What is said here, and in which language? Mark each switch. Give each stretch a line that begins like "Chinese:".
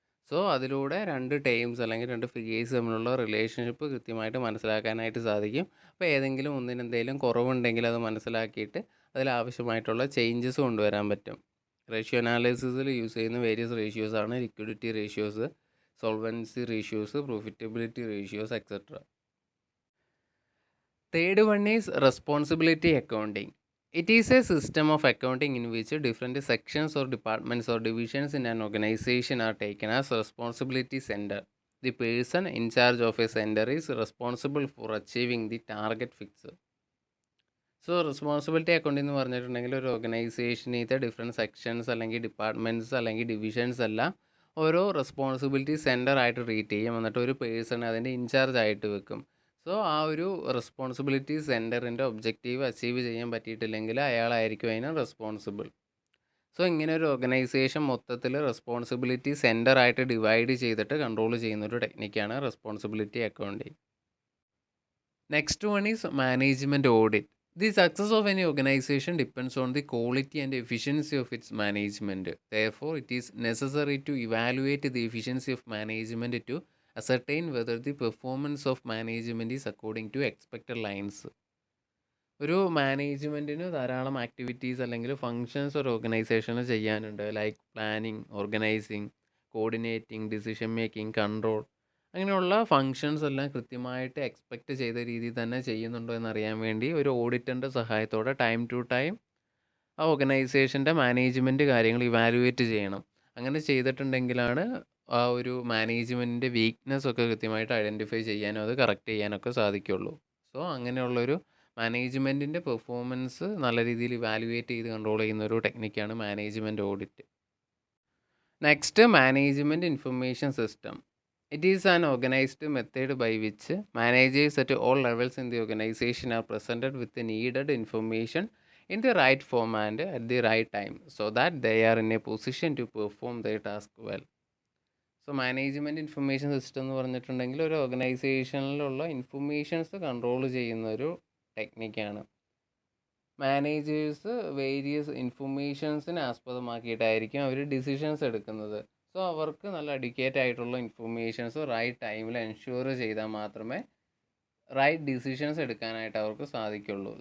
Malayalam: So അതിലൂടെ 2 terms അല്ലെങ്കിൽ 2 figures തമ്മിലുള്ള റിലേഷൻഷിപ്പ് കൃത്യമായിട്ട് മനസ്സിലാക്കാനായിട്ട് സാധിക്കും. അപ്പോൾ ഏതെങ്കിലും ഒന്നിന് എന്തെങ്കിലും കുറവുണ്ടെങ്കിൽ അത് മനസ്സിലാക്കിയിട്ട് അതിലാവശ്യമായിട്ടുള്ള ചേഞ്ചസ് കൊണ്ടുവരാൻ പറ്റും. റേഷ്യോ അനാലിസിസിൽ യൂസ് ചെയ്യുന്ന വേരിയസ് റേഷ്യോസ് ആണ് liquidity ratios, solvency ratios, profitability ratios etcetera.
English: Third one is responsibility accounting. It is a system of accounting in which different sections or departments or divisions in an organization are taken as responsibility center. The person in charge of a center is responsible for achieving the target fixed.
Malayalam: So responsibility account എന്ന് പറഞ്ഞിട്ടുണ്ടെങ്കിൽ ഒരു ഓർഗനൈസേഷനിലത്തെ different sections അല്ലെങ്കിൽ departments അല്ലെങ്കിൽ divisions എല്ലാം ഓരോ responsibility centre ആയിട്ട് treat ചെയ്യും. എന്നിട്ട് ഒരു പേഴ്സൺ അതിൻ്റെ ഇൻചാർജ് ആയിട്ട് വെക്കും. സോ ആ ഒരു റെസ്പോൺസിബിലിറ്റി സെൻറ്ററിൻ്റെ ഒബ്ജക്റ്റീവ് അച്ചീവ് ചെയ്യാൻ പറ്റിയിട്ടില്ലെങ്കിൽ അയാളായിരിക്കും അതിന് റെസ്പോൺസിബിൾ. സോ ഇങ്ങനെ ഒരു ഓർഗനൈസേഷൻ മൊത്തത്തിൽ റെസ്പോൺസിബിലിറ്റി സെൻറ്റർ ആയിട്ട് ഡിവൈഡ് ചെയ്തിട്ട് കൺട്രോൾ ചെയ്യുന്നൊരു ടെക്നിക്കാണ് responsibility accounting.
English: Next one is management audit. The success of any organization depends on the quality and efficiency of its management. Therefore, it is necessary to evaluate the efficiency of management to ascertain whether the performance of management is according to expected lines.
Malayalam: ഒരു മാനേജ്മെൻറ്റിന് ധാരാളം activities അല്ലെങ്കിൽ functions ഒരു ഓർഗനൈസേഷന് ചെയ്യാനുണ്ട്. Like planning, organising, coordinating, decision making, control, അങ്ങനെയുള്ള functions എല്ലാം കൃത്യമായിട്ട് expect ചെയ്ത രീതിയിൽ തന്നെ ചെയ്യുന്നുണ്ടോ എന്നറിയാൻ വേണ്ടി ഒരു ഓഡിറ്ററിൻ്റെ സഹായത്തോടെ ടൈം ടു ടൈം ആ ഓർഗനൈസേഷൻ്റെ മാനേജ്മെൻറ്റ് കാര്യങ്ങൾ ഇവാലുവേറ്റ് ചെയ്യണം. അങ്ങനെ ചെയ്തിട്ടുണ്ടെങ്കിലാണ് ആ ഒരു മാനേജ്മെൻറ്റിൻ്റെ വീക്ക്നെസ് ഒക്കെ കൃത്യമായിട്ട് ഐഡൻറ്റിഫൈ ചെയ്യാനും അത് കറക്റ്റ് ചെയ്യാനൊക്കെ സാധിക്കുള്ളൂ. സോ അങ്ങനെയുള്ളൊരു മാനേജ്മെൻറ്റിൻ്റെ പെർഫോമൻസ് നല്ല രീതിയിൽ ഇവാലുവേറ്റ് ചെയ്ത് കൺട്രോൾ ചെയ്യുന്ന ഒരു ടെക്നിക്കാണ് management audit.
English: Next, management information system. It is an organized method by which managers at all levels in the organization are presented with the needed information in the right form and at the right time so that they are in a position to perform their task well.
Malayalam: So management information system എന്ന് പറഞ്ഞിട്ടുണ്ടെങ്കിൽ ഒരു ഓർഗനൈസേഷനിലുള്ള informations control ചെയ്യുന്ന ഒരു ടെക്നിക്കാണ്. Managers various ഇൻഫർമേഷൻസിനെ ആസ്പദമാക്കിയിട്ടായിരിക്കും അവർ decisions എടുക്കുന്നത്. So അവർക്ക് നല്ല educate ആയിട്ടുള്ള informations right ടൈമിൽ എൻഷുർ ചെയ്താൽ മാത്രമേ റൈറ്റ് ഡിസിഷൻസ് എടുക്കാനായിട്ട് അവർക്ക് സാധിക്കുള്ളൂ.